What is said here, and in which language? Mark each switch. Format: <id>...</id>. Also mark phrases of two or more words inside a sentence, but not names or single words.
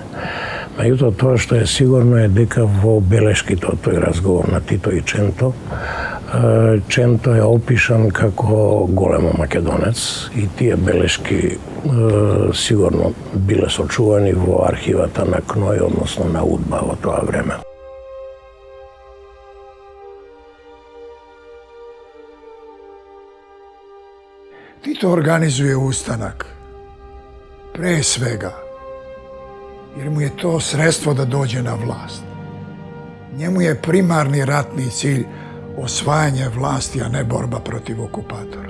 <mk>Меѓутоа, тоа што е сигурно е дека во белешките од тој разговор на Тито и Ченто, Ченто е опишан како големо македонец и тие белешки сигурно биле сочувани во архивата на КНОЙ, односно на УДБА во тоа време.</mk> <sr>Tito organizuje ustanak, pre svega, jer mu je to sredstvo da dođe na vlast. Njemu je primarni ratni cilj osvajanje vlasti, a ne borba protiv okupatora.</sr>